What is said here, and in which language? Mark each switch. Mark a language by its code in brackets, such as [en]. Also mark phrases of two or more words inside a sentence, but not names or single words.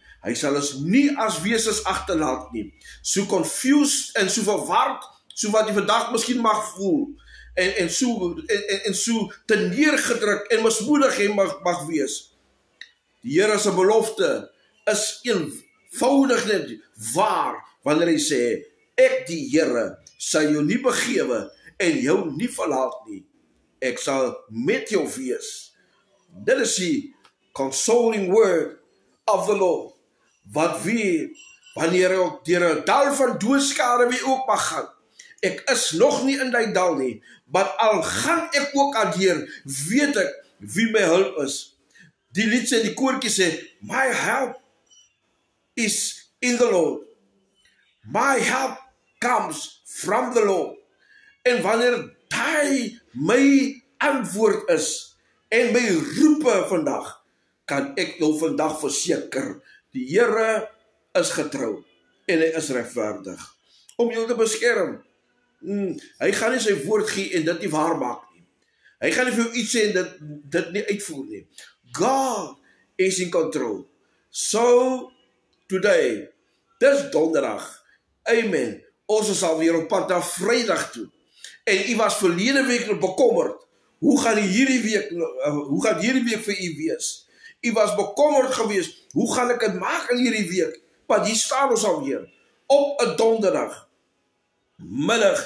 [af] Hy sal ons nie as wesens agterlaat nie. So confused en so verward, so wat jy vandag miskien mag voel, en so te neergedruk en mismoedig jy mag wees. Die Here se belofte is eenvoudig net waar, wanneer hy sê, ek die Here sal jou nie begewe en jou nie verlaat nie. Ek sal met jou wees. Dit is die [en] consoling word of the Lord. [af] Wat wie, wanneer jy ook deur 'n dal van doodskade wie ook mag gaan. Ek is nog nie in die dal nie, maar al gaan ek ook daardeur, weet ek wie my hulp is. Die lied sê, die koortjie sê, [en] my help is in the Lord. My help comes from the Lord. [af] En wanneer hy my antwoord is, en my roepe vandag, kan ek jou vandag verseker, die Here is getrou, en hy is regverdig, om jou te beskerm. Hy gaan nie sy woord gee en dit nie waar maak nie. Hy gaan nie vir jou iets sê en dit nie uitvoer nie. [en] God is in control. So, today, [af] dis donderdag, amen, ons is alweer op pad na Vrydag toe. En u was verlede week bekommerd. Hoe gaan hierdie week vir u wees? U was bekommerd geweest. Hoe gaan ek dit maak in hierdie week? Want hier staan ons alweer op 'n donderdag middag.